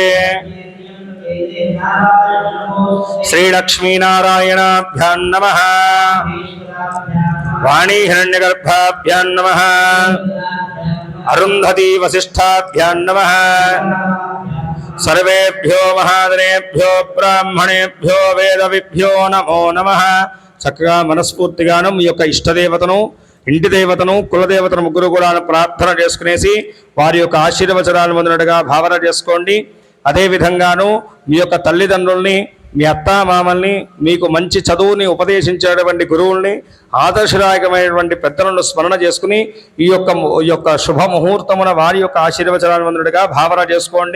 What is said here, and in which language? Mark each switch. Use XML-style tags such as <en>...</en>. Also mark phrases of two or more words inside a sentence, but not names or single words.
<sa>श्रीलक्ष्मीनारायणाभ्यां नमः। वाणी हिरण्यगर्भाभ्यां नमः। अरुन्धती वसिष्ठाभ्यां नमः। सर्वेभ्यो महाजनेभ्यो ब्राह्मणेभ्यो वेदविभ्यो नमो नमः।</sa> <te>చక్కగా మనస్ఫూర్తిగాను మీ యొక్క ఇష్టదేవతను ఇంటి దేవతను కులదేవతను ముగ్గురు కూడా ప్రార్థన చేసుకునేసి వారి యొక్క ఆశీర్వచనాలను పొందినట్టుగా భావన చేసుకోండి. అదేవిధంగాను మీ యొక్క తల్లిదండ్రుల్ని, మీ అత్తామామల్ని, మీకు మంచి చదువుని ఉపదేశించేటువంటి గురువుల్ని, ఆదర్శదాయకమైనటువంటి పెద్దలను స్మరణ చేసుకుని ఈ యొక్క శుభముహూర్తమున వారి యొక్క ఆశీర్వచనాన్వంతుడిగా భావన చేసుకోండి.</te>